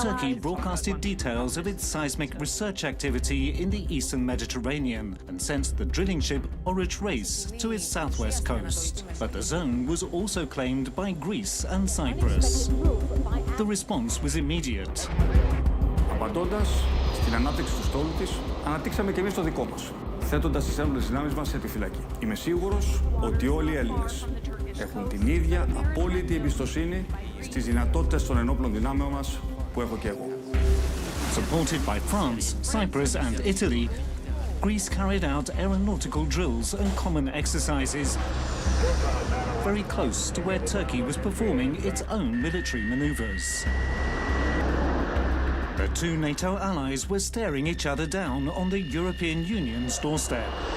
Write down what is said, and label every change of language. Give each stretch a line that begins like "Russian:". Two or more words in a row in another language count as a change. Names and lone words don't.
English: Turkey broadcasted details of its seismic research activity in the eastern Mediterranean and sent the drilling ship Rüyası to its southwest coast. But the zone was also claimed by Greece and Cyprus. The response was immediate.
Greek: Απαντώντας στην ανάπτυξη του στόλου της, αναπτύξαμε και εμείς το δικό μας, θέτοντας τις ένοπλες δυνάμεις μας σε επιφυλακή. Είμαι σίγουρος ότι όλοι οι Έλληνες έχουν την ίδια απόλυτη εμπιστοσύνη στις δυνατότητες των ενόπλων δυνάμεων μας που έχω και εγώ.
English: Supported by France, Cyprus and Italy, Greece carried out aeronautical drills and common exercises very close to where Turkey was performing its own military maneuvers. The two NATO allies were staring each other down on the European Union's doorstep.